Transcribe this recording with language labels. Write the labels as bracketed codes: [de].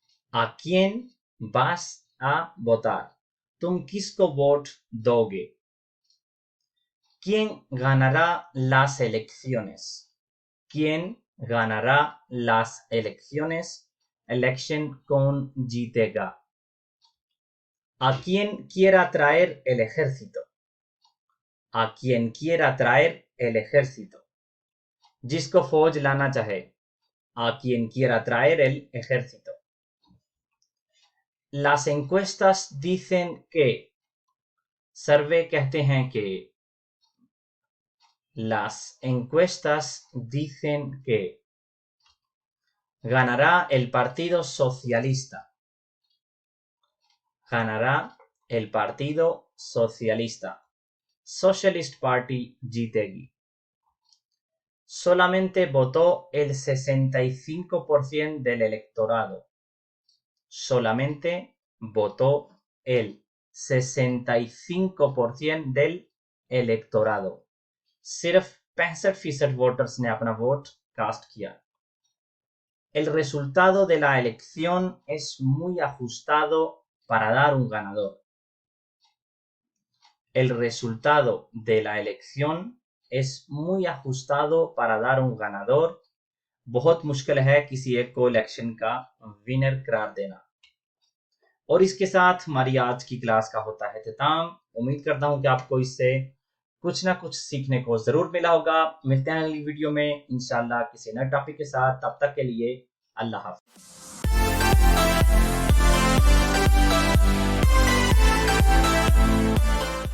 [es] ¿A quién vas a votar? [hi] तुम किसको vote दोगे? [es] ¿Quién ganará las elecciones? ¿Quién ganará las elecciones? [hi] Election कौन जीतेगा? [es] ¿A quién quiera traer el ejército? ¿A quien quiera traer el ejército? [hi] जिसको फौज लाना चाहे, [es] a quien quiera traer el ejército. Las encuestas dicen que, [hi] सर्वे कहते हैं कि, [es] las encuestas dicen que ganará el Partido Socialista. Ganará el Partido Socialista. [hi] Socialist Party जीतेगी. [es] Solamente votó el 65% del electorado. Solamente votó el 65% del electorado. [hi] सिर्फ 65% voters ने अपना vote cast किया. [es] El resultado de la elección es muy ajustado para dar un ganador. El resultado de la elección es muy ajustado para dar un ganador. [hi] बहुत मुश्किल है किसी एक को इलेक्शन का विनर करार देना. और इसके साथ हमारी आज की क्लास का होता है इख्तिताम. उम्मीद करता हूं कि आपको इससे कुछ ना कुछ सीखने को जरूर मिला होगा. मिलते हैं अगली वीडियो में इंशाल्लाह किसी नए टॉपिक के साथ. तब तक के लिए अल्लाह हाफ़िज़.